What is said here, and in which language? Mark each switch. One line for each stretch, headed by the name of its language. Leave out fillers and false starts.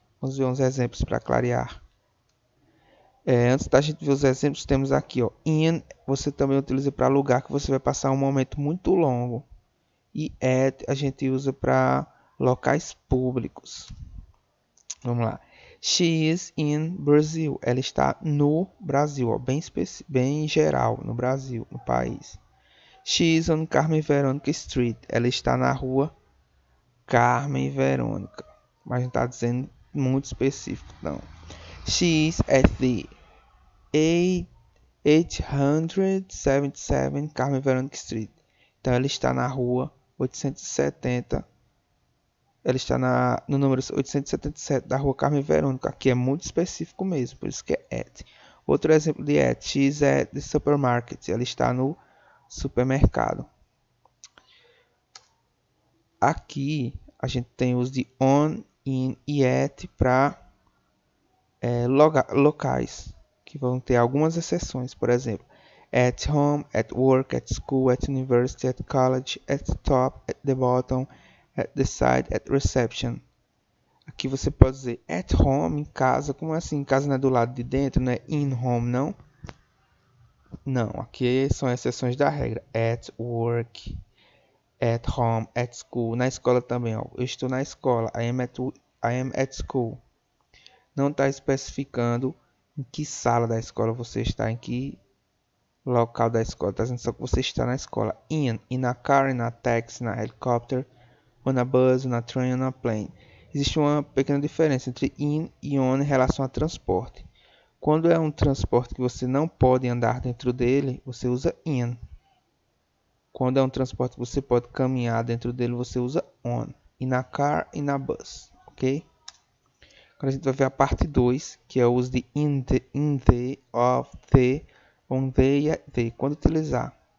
Portuguese: Vamos ver uns exemplos para clarear. Antes da gente ver os exemplos, temos aqui, ó, in, você também utiliza para lugar que você vai passar um momento muito longo. E at a gente usa para locais públicos. Vamos lá.
English: She is in Brazil.
Portuguese: Ela está no Brasil, ó, bem geral, no Brasil, no país.
English: She is on Carmen Veronica Street.
Portuguese: Ela está na rua Carmen Verônica. Mas não está dizendo muito específico, não.
English: She is at the 877 Carmen Veronica Street.
Portuguese: Então ela está na rua 870. Ela está no número 877 da rua Carmen Verônica. Aqui é muito específico mesmo, por isso que é at. Outro exemplo de at.
English: She is at the supermarket.
Portuguese: Ela está no supermercado. Aqui a gente tem os de on, in e at para locais, que vão ter algumas exceções. Por exemplo,
English: at home, at work, at school, at university, at college, at the top, at the bottom, at the side, at reception.
Portuguese: Aqui você pode dizer
English: at home,
Portuguese: em casa. Como assim? Em casa não é do lado de dentro, não é
English: in home,
Portuguese: não? Não, aqui são exceções da regra.
English: At work, at home, at school.
Portuguese: Na escola também, ó. Eu estou na escola.
English: I am at school.
Portuguese: Não está especificando em que sala da escola você está, em que local da escola. Está dizendo só que você está na escola.
English: In a car, in a taxi, in a helicopter, on a bus, on a train, on a plane.
Portuguese: Existe uma pequena diferença entre in e on em relação a transporte. Quando é um transporte que você não pode andar dentro dele, você usa in. Quando é um transporte que você pode caminhar dentro dele, você usa on.
English: In a car, in a bus.
Portuguese: Ok? Agora a gente vai ver a parte 2, que é o uso de in the, of, the, on the e at the. Quando utilizar.